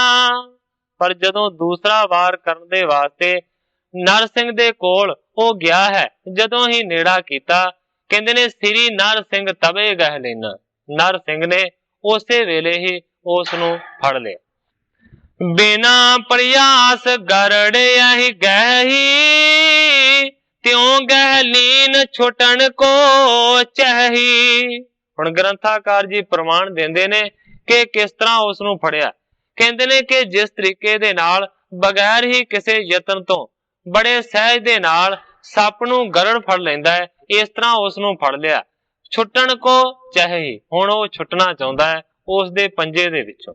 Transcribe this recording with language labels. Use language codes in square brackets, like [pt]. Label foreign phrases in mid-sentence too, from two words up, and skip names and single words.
[pa] ਪਰ ਜਦੋਂ ਦੂਸਰਾ ਵਾਰ ਕਰਨ ਦੇ ਵਾਸਤੇ ਨਰਸਿੰਘ ਦੇ ਕੋਲ ਉਹ ਗਿਆ ਹੈ, ਜਦੋਂ ਹੀ ਨੇੜਾ ਕੀਤਾ ਕਹਿੰਦੇ ਨੇ [bra] श्री नरसिंघ तबे गहि लीना। [pa] ਨਰਸਿੰਘ ਨੇ ਉਸੇ ਵੇਲੇ ਹੀ ਉਸ ਨੂੰ ਫੜ ਲਿਆ। [bra] बिना प्रयास गरड़िया ही गहि, त्यों गहलीन छुटन को चाही। [pa] ਹੁਣ ਗ੍ਰੰਥਾਕਾਰ ਜੀ ਪ੍ਰਮਾਣ ਦਿੰਦੇ ਨੇ ਕਿ ਕਿਸ ਤਰ੍ਹਾਂ ਉਸ ਨੂੰ ਫੜਿਆ। ਕਹਿੰਦੇ ਨੇ ਕਿ ਜਿਸ ਤਰੀਕੇ ਦੇ ਨਾਲ ਬਗੈਰ ਹੀ ਕਿਸੇ ਯਤਨ ਤੋਂ ਬੜੇ ਸਹਿਜ ਦੇ ਨਾਲ ਸੱਪ ਨੂੰ ਗਰੜ ਫੜ ਲੈਂਦਾ ਹੈ, ਇਸ ਤਰ੍ਹਾਂ ਉਸ ਨੂੰ ਫੜ ਲਿਆ। [bra] छुट्टण को चाही, [pa] ਹੁਣ ਉਹ ਛੁੱਟਣਾ ਚਾਹੁੰਦਾ ਹੈ ਉਸ ਦੇ ਪੰਜੇ ਦੇ ਵਿੱਚੋਂ।